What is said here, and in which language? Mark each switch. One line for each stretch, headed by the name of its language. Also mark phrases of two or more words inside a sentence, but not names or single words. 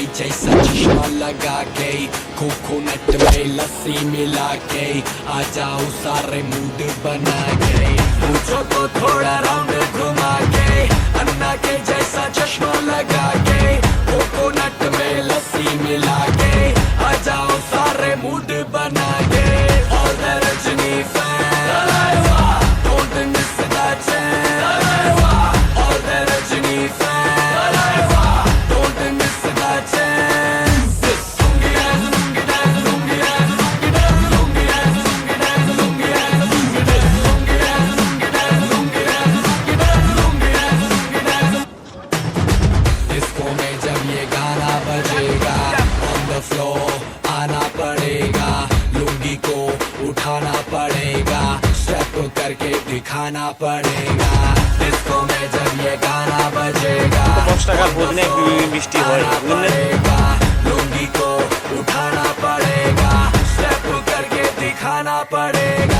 Hindi: जैसा चश्मा लगा के, कोकोनट में लस्सी मिला के, आ जाओ सारे मूड बना के। पूछो तो थोड़ा राउंड घुमा के, अन्ना के जैसा चश्मा लगा के, कोकोनट में लस्सी मिला के, आ जाओ सारे मूड बना के।
English: All the रजनी फैन, don't miss that chance। All the रजनी फैन, don't miss that chance।
Hindi: लुंगी dance, लुंगी dance, लुंगी dance, लुंगी dance, लुंगी dance, लुंगी dance, लुंगी dance, लुंगी dance, लुंगी dance, लुंगी dance, लुंगी dance, लुंगी dance, लुंगी dance। डिस्को में जब ये गाना बजेगा,
English: on the floor
Hindi: आना पड़ेगा, लुंगी को उठाना पड़ेगा, स्टेप करके दिखाना पड़ेगा। डिस्को में जब ये गाना बजेगा, पड़ेगा, लुंगी को उठाना पड़ेगा, स्टेप करके दिखाना पड़ेगा।